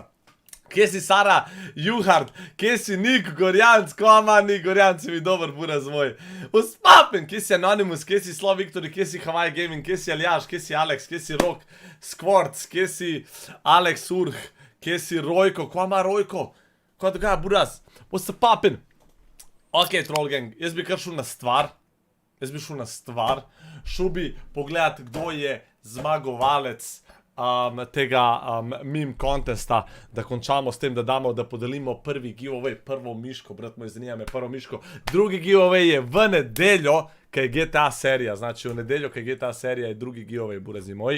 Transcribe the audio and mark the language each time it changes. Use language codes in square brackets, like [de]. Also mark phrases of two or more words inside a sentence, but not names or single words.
[sl] Kje si Sara Juhard, kje si Nik Gorjanc, kvama Nik Gorjanc, si mi dober, [bs] buraz moj. [sl] Uspapen, kje si Anonymous, kje si Slo Victory, kje si Hawaii Gaming, kje si Aljaš, kje si Alex, kje si Rok Skvorc, kje si Alex Urh, Kje si Rojko? Kva ima Rojko? Kva dogaja, buraz? [en] What's the poppin'? [sl] Ok, Troll Gang, jaz bi kar šel na stvar. Šel bi pogledat, kdo je zmagovalec tega [en] meme contesta, [sl] da končamo s tem, da podelimo prvi giveaway, prvo miško, brat moj, zanima me prvo miško. Drugi giveaway je v nedeljo, kaj je GTA serija, znači v nedeljo, kaj je GTA serija, je drugi giveaway, [bs] burazi moji.